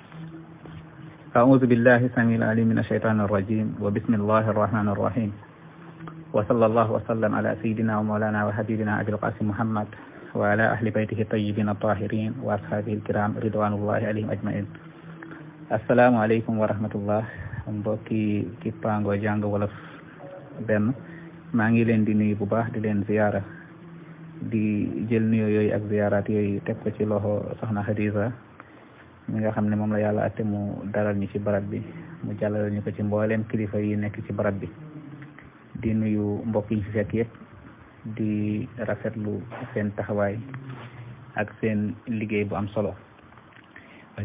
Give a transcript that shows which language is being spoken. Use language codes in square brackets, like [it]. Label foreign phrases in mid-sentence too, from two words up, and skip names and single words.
[ar] أعوذ بالله السميع العليم من الشيطان الرجيم وبسم الله الرحمن الرحيم وصلى الله وسلم على سيدنا ومولانا وحبيبنا أبي القاسم محمد وعلى أهل بيته الطيبين الطاهرين وأصحابه الكرام رضوان الله عليهم أجمعين. السلام عليكم ورحمة الله. [wo] mbokki kippaango jàng wolof benn maa ngi leen di nuyu bu baax di leen ziyaara di jël nuyoo yooyu ak ziyaaraat yooyu teg ko ci loxo soxna Xadija mi nga xam ne moom la yàlla atte mu dalal ñu ci barab bi mu jàllale ñu ko ci mbooleem kilifa yi nekk ci barab bi di nuyu mbokk yi fi fekk yëpp di rafetlu seen taxawaay ak seen liggéey bu am solo wax